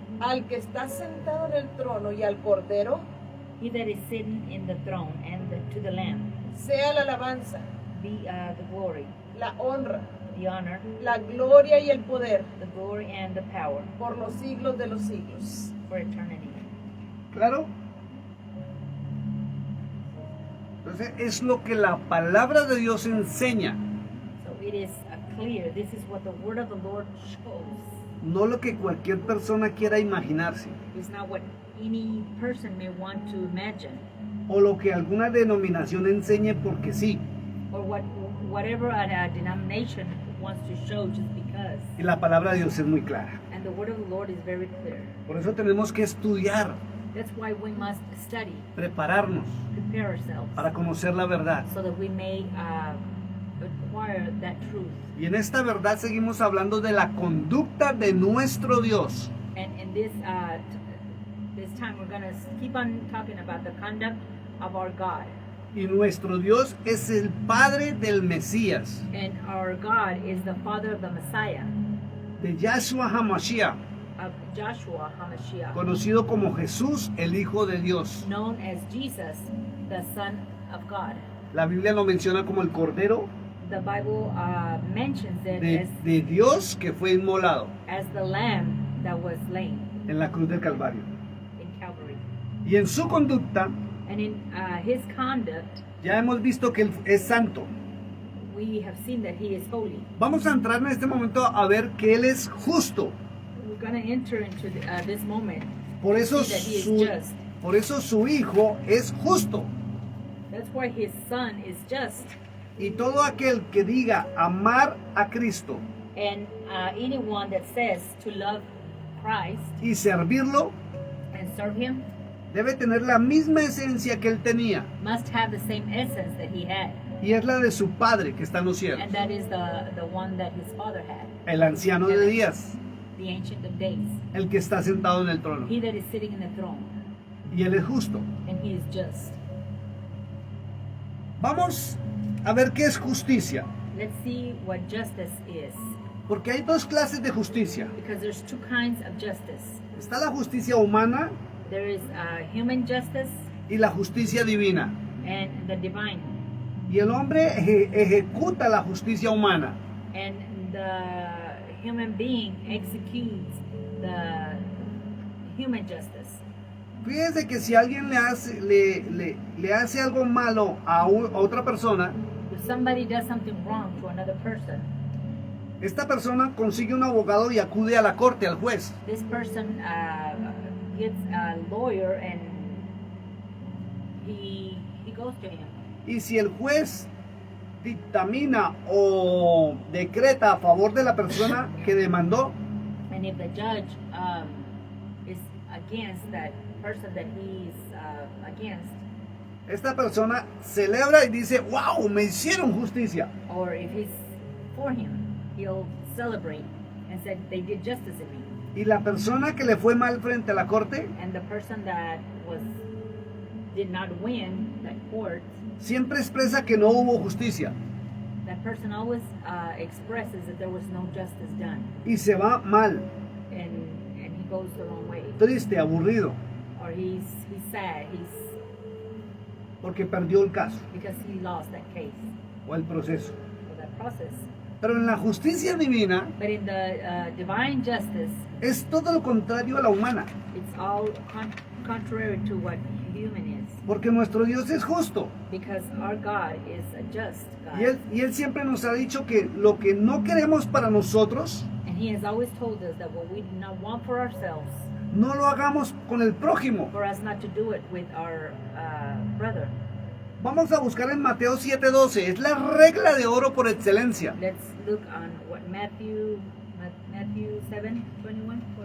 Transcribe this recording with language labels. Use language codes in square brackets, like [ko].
[es] al que está sentado en el trono y al cordero, [en] he that is sitting in the throne and to the Lamb, [es] sea la alabanza, [en] be the glory, [es] la honra, [en] the honor, [es] la gloria y el poder [en] the glory, and the power [es] por los siglos de los siglos. [en] for eternity. [es] ¿Claro? Entonces es lo que la palabra de Dios enseña, [en] So it is clear. This is what the word of the Lord shows, [es] no lo que cualquier persona quiera imaginarse. [en] It's not what any person may want to imagine, [es] o lo que alguna denominación enseñe porque sí. [en] or whatever a denomination wants to show just because. [es] Y la palabra de Dios es muy clara. [en] And the word of the Lord is very clear. [es] Por eso tenemos que estudiar, [en] That's why we must study, [es] prepararnos [en] prepare ourselves, [es] para conocer la verdad. [en] so that we may acquire that truth. [es] Y en esta verdad seguimos hablando de la conducta de nuestro Dios. [en] And in this this time, we're gonna keep on talking about the conduct of our God. [es] Y nuestro Dios es el Padre del Mesías, [en] And our God is the Father of the Messiah, [es] de Yahshua HaMashiach, [en] of Joshua HaMashiach, [es] conocido como Jesús, el Hijo de Dios. [en] known as Jesus, the Son of God. [es] La Biblia lo menciona como el Cordero [en] The Bible mentions it [es] de Dios que fue inmolado [en] as the Lamb that was slain [es] en la cruz del Calvario. [en] in Calvary. [es] Y en su conducta [en] And in his conduct, [es] ya hemos visto que él es santo. [en] we have seen that he is holy. [es] Vamos a entrar en este momento a ver que él es justo. [en] We're going to enter into this moment. [es] Por eso, [en] See that he is just. [es] por eso su Hijo es justo. [en] That's why his Son is just. [es] Y todo aquel que diga amar a Cristo [en] And anyone that says to love Christ [es] y servirlo [en] and serve him [es] debe tener la misma esencia que él tenía. [en] must have the same essence that he had. [es] Y es la de su Padre que está en los cielos, [en] And that is the one that his father had, [es] el anciano de días, [en] the Ancient of Days. [es] el que está sentado en el trono. [en] He that is sitting in the throne, [es] Y él es justo. [en] and he is just. [es] Vamos a ver qué es justicia. [en] Let's see what justice is. [es] Porque hay dos clases de justicia. [en] Because there's two kinds of justice. [es] Está la justicia humana [en] There is human justice [es] y la justicia divina. [en] and the divine. [es] Y el hombre ejecuta la justicia humana. [en] And the human being executes the human justice. [es] Fíjense que si alguien le hace algo malo a otra persona, [en] If somebody does something wrong to another person, [es] esta persona consigue un abogado y acude a la corte, al juez. [en] this person gets a lawyer and he goes to him. [es] Y si el juez dictamina o decreta a favor de la persona que demandó, [en] And if the judge is against that person that he's against, [es] esta persona celebra y dice, wow, me hicieron justicia. [en] or if he's for him, he'll celebrate and say, they did justice in me. [es] Y la persona que le fue mal frente a la corte, [en] And the person that did not win that court, [es] siempre expresa que no hubo justicia [en] that person always expresses that there was no justice done, [es] y se va mal, [en] and he goes the wrong way, [es] triste, aburrido, [en] or he's sad, [es] porque perdió el caso [en] because he lost that case [es] o el proceso. [en] or that process. [es] Pero en la justicia divina [en] But in the divine justice, [es] es todo lo contrario a la humana, [en] it's all contrary to what human is, [es] porque nuestro Dios es justo. [en] because our God is a just God, [es] Y él siempre nos ha dicho que lo que no queremos para nosotros, [en] and He has always told us that what we do not want for ourselves, [es] no lo hagamos con el prójimo. [en] for us not to do it with our brother. [es] Vamos a buscar en Mateo 7:12, es la regla de oro por excelencia. [en] Let's look on what Matthew 7:21,